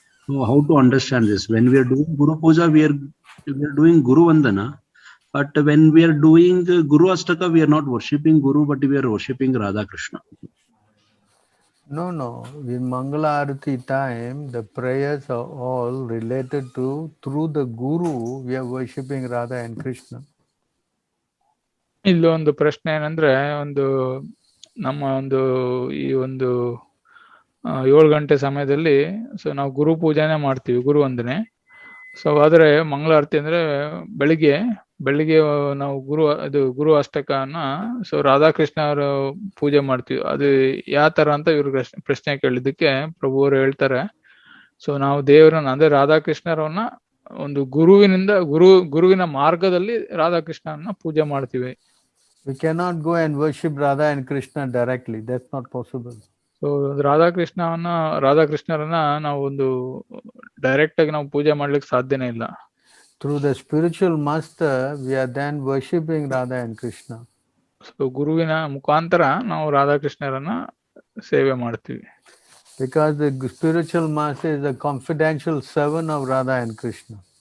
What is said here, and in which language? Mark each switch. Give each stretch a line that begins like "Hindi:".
English: So how to understand this? When we are doing Guru Puja, we are doing Guru Vandana, but when we are doing Guru Astaka, we are not worshipping Guru, but we are worshipping Radha Krishna. No. In Mangala Arati time, the prayers are all related to, through the Guru, we are worshipping Radha and Krishna.
Kannada: ಇಲ್ಲೊಂದು ಪ್ರಶ್ನೆ ಏನಂದ್ರೆ, ಒಂದು ನಮ್ಮ ಒಂದು ಈ ಒಂದು 7 ಗಂಟೆ ಸಮಯದಲ್ಲಿ ನಾವು ಗುರು ಪೂಜೆನೆ ಮಾಡ್ತೀವಿ, ಗುರು ವಂದನೆ. ಸೊ ಆದ್ರೆ ಮಂಗಳಾರತಿ ಅಂದ್ರೆ ಬೆಳಿಗ್ಗೆ ನಾವು ಗುರು ಅಷ್ಟಕನ ರಾಧಾಕೃಷ್ಣ ಅವರ ಪೂಜೆ ಮಾಡ್ತೀವಿ. ಅದು ಯಾವ ತರ ಅಂತ ಇವ್ರು ಪ್ರಶ್ನೆ ಕೇಳಿದ್ದಕ್ಕೆ ಪ್ರಭು ಅವರು ಹೇಳ್ತಾರೆ, ಸೊ ನಾವು ದೇವರನ್ನ ಅಂದ್ರೆ ರಾಧಾಕೃಷ್ಣರನ್ನ ಒಂದು ಗುರುವಿನ ಮಾರ್ಗದಲ್ಲಿ ರಾಧಾಕೃಷ್ಣನ ಪೂಜೆ ಮಾಡ್ತೀವಿ.
English: We cannot go and worship Radha and Krishna directly. That's not possible.
Kannada: So ರಾಧಾಕೃಷ್ಣರನ್ನ ನಾವು ಒಂದು ಡೈರೆಕ್ಟ್ ಆಗಿ ನಾವು ಪೂಜೆ ಮಾಡ್ಲಿಕ್ಕೆ ಸಾಧ್ಯನೇ ಇಲ್ಲ.
English: Through the spiritual master, we are then worshipping Radha and Krishna.
Kannada: So ಗುರುವಿನ ಮುಖಾಂತರ ನಾವು ರಾಧಾಕೃಷ್ಣರನ್ನ ಸೇವೆ ಮಾಡ್ತೀವಿ.
English: Because the spiritual master is a confidential servant of Radha and Krishna.